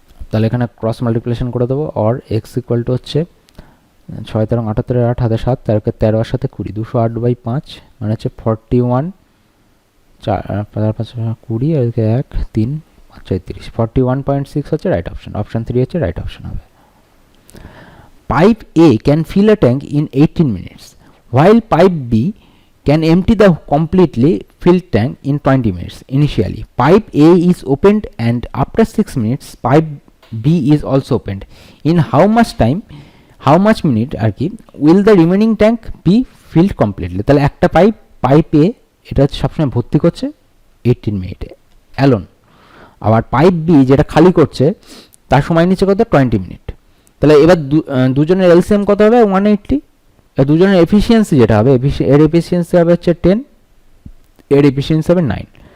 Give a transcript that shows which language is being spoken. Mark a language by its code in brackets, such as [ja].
[bn] তাহলে এখানে cross multiplication করে দেবো। অর এক্স ইকুয়াল টু হচ্ছে 6 13 78 8 হাতে 7 13 13 এর সাথে 20 208 বাই 5 মানে হচ্ছে 41 4 5 20 আর 1 3 35 41.6 হচ্ছে রাইট অপশন। অপশন 3 হচ্ছে রাইট অপশন হবে। [en] Pipe A can fill a tank in 18 minutes, while pipe B can empty the completely filled tank in 20 minutes. Initially, pipe A is opened and after 6 minutes, pipe B is also opened. In how much minute [bn] আর কি [en] will the remaining tank be filled completely? [bn] তাহলে একটা pipe A এটা সবসময় ভর্তি করছে 18 মিনিটে alone, আবার pipe B যেটা খালি করছে তার সময় নিচ্ছে কত 20 মিনিট। তাহলে এবার দুজনের এলসিএম কত হবে 180, দুজনের এফিসিয়েন্সি যেটা হবে এর এফিসিয়েন্সি হবে হচ্ছে 10, এর এফিসিয়েন্সি হবে 9।